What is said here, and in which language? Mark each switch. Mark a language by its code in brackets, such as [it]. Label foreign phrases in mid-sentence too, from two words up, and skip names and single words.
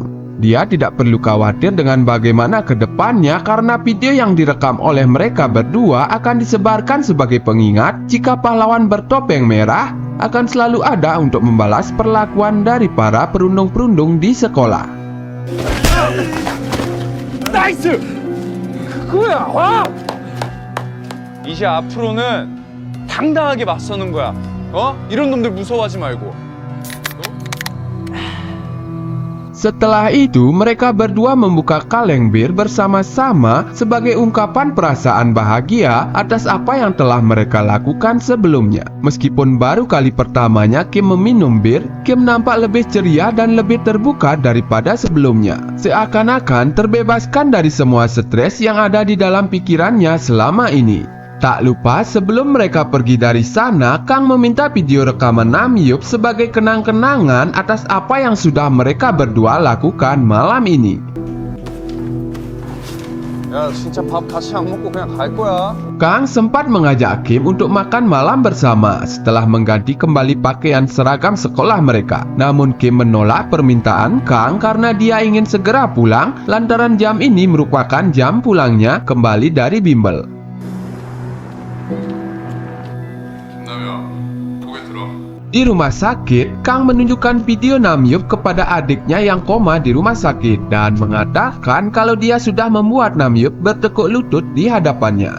[id] Dia tidak perlu khawatir dengan bagaimana ke depannya karena video yang direkam oleh mereka berdua akan disebarkan sebagai pengingat jika pahlawan bertopeng merah akan selalu ada untuk membalas perlakuan dari para perundung-perundung di sekolah. [ko] 나이스! 그거야! 와! 이제 앞으로는 당당하게 맞서는 거야. 이런 놈들 무서워하지 말고. [id] Setelah itu, mereka berdua membuka kaleng bir bersama-sama sebagai ungkapan perasaan bahagia atas apa yang telah mereka lakukan sebelumnya. Meskipun baru kali pertamanya Kim meminum bir, Kim nampak lebih ceria dan lebih terbuka daripada sebelumnya. Seakan-akan terbebaskan dari semua stres yang ada di dalam pikirannya selama ini. Tak lupa sebelum mereka pergi dari sana, Kang meminta video rekaman Namhyuk sebagai kenang-kenangan atas apa yang sudah mereka berdua lakukan malam ini. [ko] 야, 진짜 밥 같이 안 먹고 그냥 갈 거야. [id] Kang sempat mengajak Kim untuk makan malam bersama setelah mengganti kembali pakaian seragam sekolah mereka. Namun Kim menolak permintaan Kang karena dia ingin segera pulang lantaran jam ini merupakan jam pulangnya kembali dari bimbel. Di rumah sakit, Kang menunjukkan video Namhyuk kepada adiknya yang koma di rumah sakit dan mengatakan kalau dia sudah membuat Namhyuk bertekuk lutut di hadapannya.